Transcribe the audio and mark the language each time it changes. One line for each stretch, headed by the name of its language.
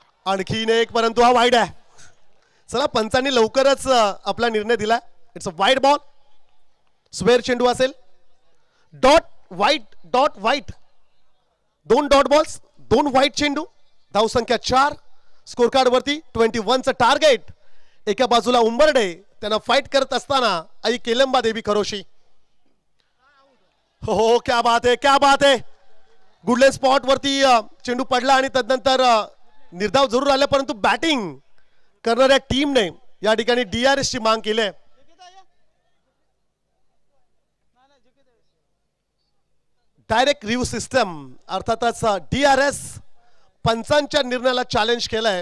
Marathi: आणखीन एक, परंतु हा वाईड आहे. चला, पंचांनी लवकरच आपला निर्णय दिला.
English: It's a wide ball.
Marathi: Square चेंडू असेल. Dot white, 2 dot balls, 2 white चेंडू. धावसंख्या 4. स्कोर कार्ड वरती 21चं टार्गेट. एका बाजूला उंबरडे, त्यांना फाईट करत असताना आई केलंबा देवी खरोशी.
Hindi: हो, क्या बात है, क्या बात है.
Marathi: गुडलेन स्पॉट वरती चेंडू पडला आणि तदनंतर निर्धाव जरूर आले, परंतु बॅटिंग करणाऱ्या टीमने या ठिकाणी DRS ची मांग केली आहे. डायरेक्ट रिव्ह्यू सिस्टम, अर्थातच DRS पंचांच्या निर्णयाला चॅलेंज केलंय.